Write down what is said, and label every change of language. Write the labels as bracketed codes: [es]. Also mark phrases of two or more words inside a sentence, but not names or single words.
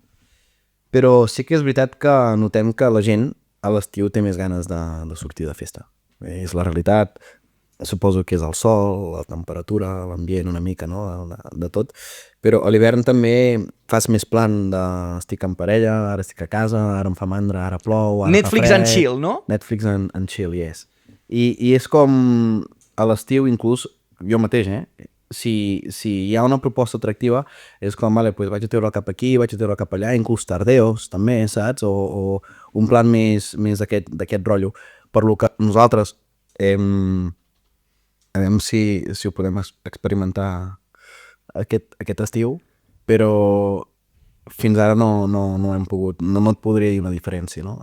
[ca] Però sí que és veritat que notem que la gent a l'estiu té més ganes de sortir de festa. És la realitat, suposo que és el sol, la temperatura, l'ambient una mica, no? De tot. Però a l'hivern també fas més plan de estic en parella, ara estic a casa, ara em fa mandra, ara plou, ara Netflix fa fred. [en] and chill, no? Netflix and chill, yes. [ca] I és com a l'estiu inclús, jo mateix, si hi ha una proposta atractiva, és com, [es] vale, pues [ca] vaig a treure el cap aquí, vaig a treure el cap allà, inclús tardeos també, saps? O un plan més d'aquest rotllo. Per lo que nosaltres a veure si ho podem experimentar aquest estiu, però fins ara no hem pogut, no et podria dir una diferència, no?